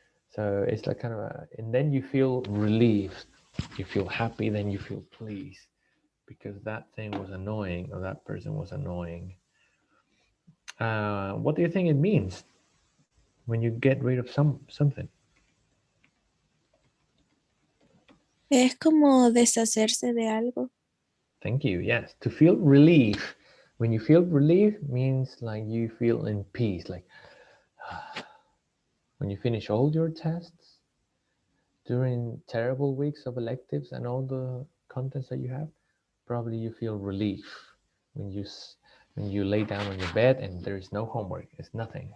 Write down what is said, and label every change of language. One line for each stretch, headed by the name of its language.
English: So it's like kind of and then you feel relieved, you feel happy, then you feel pleased because that thing was annoying or that person was annoying. What do you think it means when you get rid of something?
Spanish: Es como deshacerse de algo.
English: Thank you. Yes, to feel relief. When you feel relief means like you feel in peace. Like when you finish all your tests during terrible weeks of electives and all the contents that you have, probably you feel relief when you lay down on your bed and there is no homework. It's nothing.